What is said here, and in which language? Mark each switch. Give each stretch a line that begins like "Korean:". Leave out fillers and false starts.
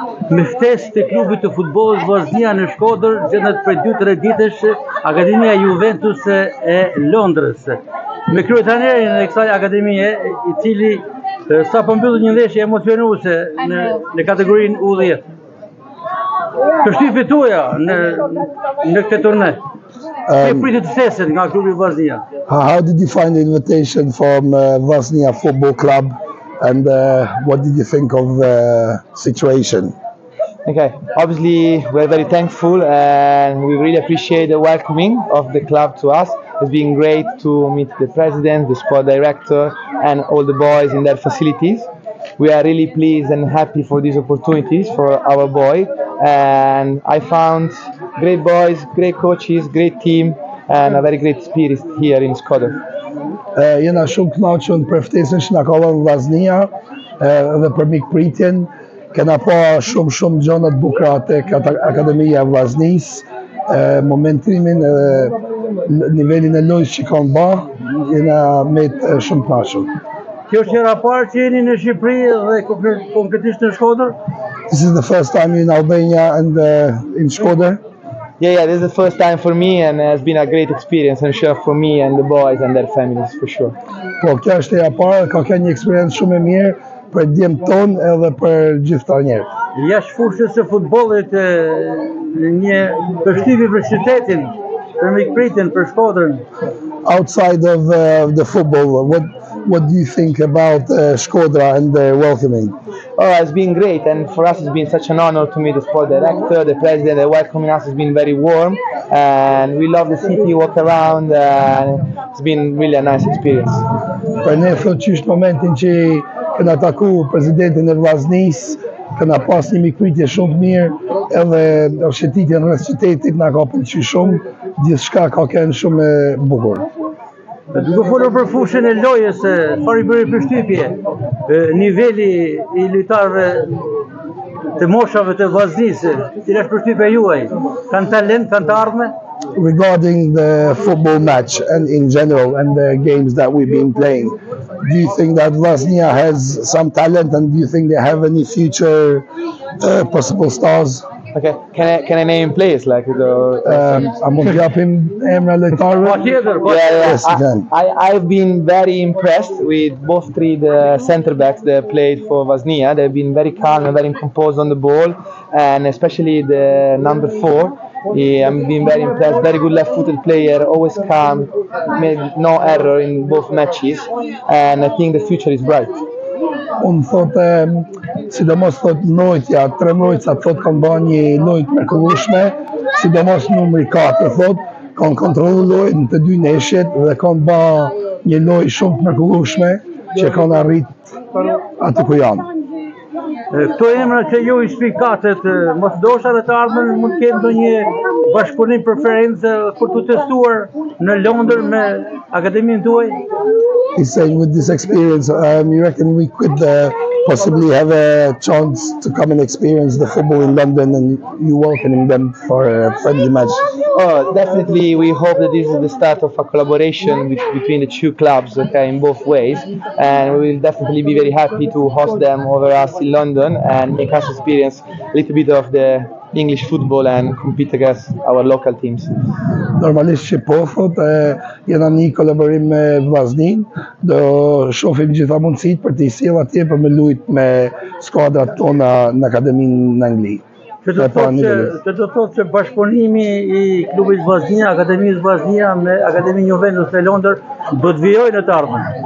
Albanian: Me ftesë të klubit të futbollit Vllaznia në Shkodër gjendet prej 2-3 ditësh Akademia Juventus e Londrës. Me kryetarërin e kësaj akademie, i cili sapo mbylli një ndeshje emocionuese në kategorinë U10. Përshtypjet tuaja në këtë turne. Si pritet ftesën nga klubi Vllaznia?
English: How did you find the invitation from Vllaznia Football Club, and what did you think of the situation? Okay, obviously we're very thankful and we really appreciate the welcoming of the club to us. It's been great to meet the president, the sport director and all the boys in their facilities. We are really pleased and happy for these opportunities for our boy, and I found great boys, great coaches, great team and a very great spirit here in Shkodër.
Albanian: Jena shumë kënaqur për ftesën që na ka dhënë Vllaznia dhe për mikpritjen. Kena pa shumë gjëra të bukura tek Akademia e Vllaznisë, momentimin nivelin e lojës që kanë bë, jena me shumë kënaqur. Kjo është hera parë që jeni në Shqipëri dhe konkretisht në Shkodër?
English: This is the first time in Albania and in Shkodër. Yeah, this is the first time for me and it's been a great experience, I'm sure, for me and the boys and their families, for sure.
Albanian: Po, kjo është hera parë, ka qenë një eksperiencë shumë e mirë për djemt tonë edhe për gjithë ta njerë. Jashtë fushës së futbollit, një përshtypje për qytetin, për mikpritjen, për Shkodrën.
English: Outside of the football, what do you think about Shkodra and their welcoming? Oh, it's been great, and for us it's been such an honor to meet the sport director, the president. The welcoming us has been very warm, and we love the city, walk around, and it's been really a nice experience.
Albanian: Për ne thot që është momentin që kena taku presidentin e Vllaznisë, kena pas një mikpritje shumë të mirë, edhe shëtitjen rreth qytetit na ka pëlqyer shumë, gjithçka ka qenë shumë e bukur. Duke folur për fushën e lojës, çfarë i bëri përshtypje niveli i lojtarëve të moshave të Vllaznisë, cila është përshtypja juaj? Kanë talent, kanë të ardhme?
English: Regarding the football match and in general and the games that we've been playing, do you think that Vllaznia has some talent, and do you think they have any future possible stars? Okay, can I name players like
Albanian: A mund t'japim emra lojtarëve?
English: Yes, I've been very impressed with both three the center backs that played for Vllaznia. They've been very calm and very composed on the ball, and especially the number 4. I've been very impressed. Very good left-footed player, always calm, made no error in both matches, and I think the future is bright.
Albanian: Unë thotë, sidomos thotë lojtja, 3 lojtësa thotë kanë bërë një lojtë mrekullueshme, sidomos numri 4 thotë, kanë kontrollu lojën të 2 neshjet dhe kanë bërë një lojë shumë të mrekullueshme që kanë arrit aty ku janë. Këto emra që ju i shpikatet, mos dosha dhe të ardhmen mund të kenë ndonjë bashkëpunim preferencë për të testuar në Londër me akademinë tuaj?
English: He's saying with this experience, you reckon we could possibly have a chance to come and experience the football in London, and you welcoming them for a friendly match? Oh, definitely. We hope that this is the start of a collaboration between the two clubs, okay, in both ways, and we will definitely be very happy to host them over us in London and make us experience a little bit of the English football and compete against our local teams.
Albanian: Normalisht që po thot, jena një kolaborim me Vllaznin, do shohim gjitha mundësitë për të sjellë atje për me lujt me skuadrat tona në akademinë në Angli. Që do thotë që bashkëpunimi i klubit Vllaznia, Akademisë Vllaznia me Akademinë Juventus në Londër do të vijojë në të ardhmen.